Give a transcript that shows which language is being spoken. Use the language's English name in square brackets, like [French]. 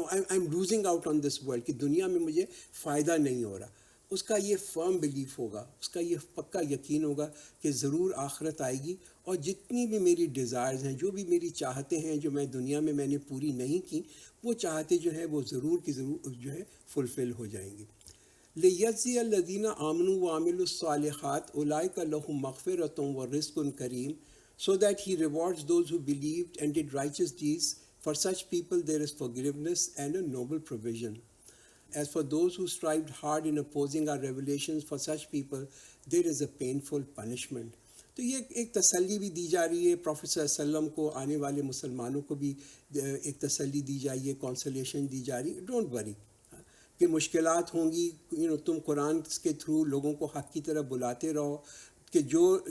[English] am losing out on this world, [Urdu] کہ دنیا میں مجھے فائدہ نہیں ہو رہا۔ اس کا یہ فرم بلیف ہوگا، اس کا یہ پکا یقین ہوگا کہ ضرور آخرت آئے گی، اور جتنی بھی میری ڈیزائرز ہیں، جو بھی میری چاہتے ہیں جو میں دنیا میں نے پوری نہیں کی، وہ چاہتے جو ہیں وہ ضرور کی ضرور جو ہے فلفل ہو جائیں گی۔ [Arabic] لِيَجْزِيَ الَّذِينَ آمَنُوا وَعَمِلُوا الصَّالِحَاتِ أُولَٰئِكَ لَهُم مَّغْفِرَةٌ وَرِزْقٌ كَرِيمٌ, [English] so that he rewards those who believed and did righteous deeds. For such people there is forgiveness and a noble provision. As for those who strived hard in opposing our revelations, for such people there is a painful punishment. [Urdu] تو یہ ایک تسلی بھی دی جا رہی ہے prophet صلی اللہ علیہ وسلم کو، آنے والے مسلمانوں کو بھی ایک تسلی دی جائے، کانسولیشن دی جا رہی ہے، [English] don't worry [Urdu] کہ مشکلات ہوں گی، تم قرآن کے تھرو لوگوں کو حق کی طرف بلاتے رہو، کہ جو